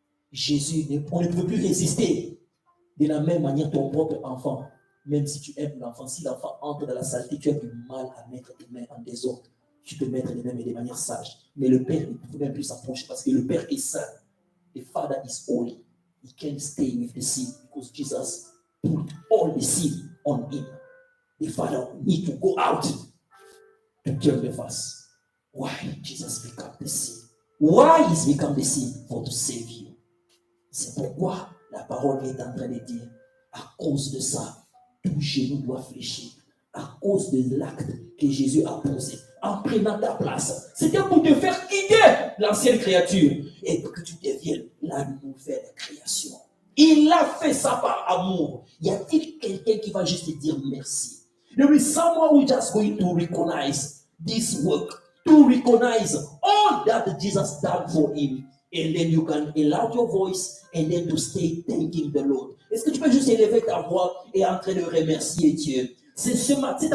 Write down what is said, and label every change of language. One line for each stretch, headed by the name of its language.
French: Jésus, on ne peut plus résister. De la même manière, ton propre enfant, même si tu aimes l'enfant, si l'enfant entre dans la saleté, tu as du mal à mettre tes mains en désordre. Tu peux mettre les mains de manière sage. Mais le père ne peut même plus s'approcher parce que le père est saint.
English: The father is holy. He can't stay with the sin because Jesus put all the sin on him. The father need to go out to kill the first. Why Jesus became the sin? Why he's become the sin? For to save you.
French: C'est pourquoi la parole est en train de dire, à cause de ça, tout genou doit fléchir. À cause de l'acte que Jésus a posé en prenant ta place. C'était pour te faire quitter l'ancienne créature et que tu deviennes la nouvelle création. Il a fait ça par amour. Y a-t-il quelqu'un qui va juste te dire merci?
English: There is someone who is just going to recognize this work, to recognize all that Jesus done for him. And then you can allow your voice and then to stay thanking the Lord.
French: Est-ce que tu peux juste élever ta voix et en train de remercier Dieu? C'est ce matin.